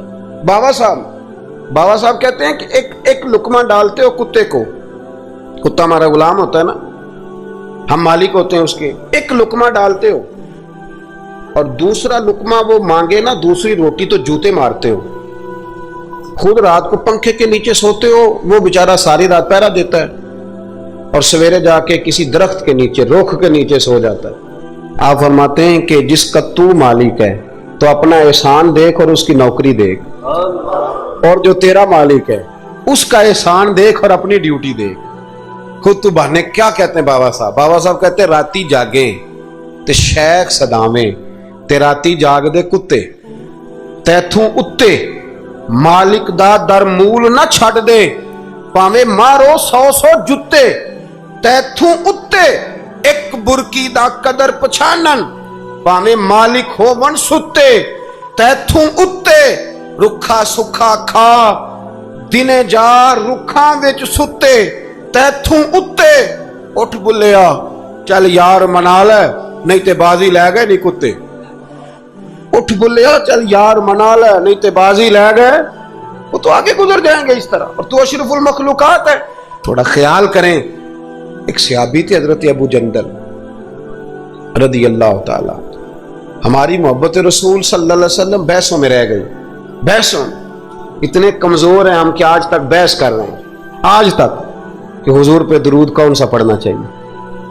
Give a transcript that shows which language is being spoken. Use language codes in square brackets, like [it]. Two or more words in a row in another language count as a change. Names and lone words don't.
[ur] بابا صاحب کہتے ہیں کہ ایک لقمہ ڈالتے ہو کتے کو، کتا ہمارا غلام ہوتا ہے نا، ہم مالک ہوتے ہیں اس کے، ایک لقمہ ڈالتے ہو اور دوسرا لقمہ وہ مانگے نا دوسری روٹی تو جوتے مارتے ہو، خود رات کو پنکھے کے نیچے سوتے ہو، وہ بیچارہ ساری رات پہرا دیتا ہے اور سویرے جا کے کسی درخت کے نیچے رخ کے نیچے سو جاتا ہے۔ آپ فرماتے ہیں کہ جس کا تو مالک ہے تو اپنا احسان دیکھ اور اس کی نوکری دیکھ، اور جو تیرا مالک ہے اس کا احسان دیکھ اور اپنی ڈیوٹی دیکھ۔ خود تو بہانے کیا کہتے ہیں بابا صاحب کہتے ہیں [pa] راتی جاگیں تے شیخ صدامیں، تے راتی جاگ دے کتے تیتھوں اتے، مالک دا در مول نہ چھڑ دے، پاویں مارو 100 جتے، تیتھوں اتے ایک برکی دا قدر پچھانن، پاویں مالک ہوون ستے، تیتھوں اتے رکھا سکھا کھا، دنے جا رکھاں وچ ستے، تیتھوں اتے اٹھ بلیا چل یار منا لے نہیں تے بازی لے گئے نہیں کتے، اٹھ بلیا چل یار منا لے نہیں تے بازی لے گئے، [ur] وہ تو آگے گزر جائیں گے اس طرح، اور تو اشرف المخلوقات ہے۔ تھوڑا خیال کریں، ایک صحابی تھے حضرت ابو جندل [ar] رضی اللہ تعالیٰ، [ur] ہماری محبت رسول [ar] صلی اللہ علیہ وسلم [ur] بحثوں میں رہ گئی، بحثوں اتنے کمزور ہیں ہم کہ آج تک بحث کر رہے ہیں، آج تک کہ حضور پہ درود کون سا پڑھنا چاہیے۔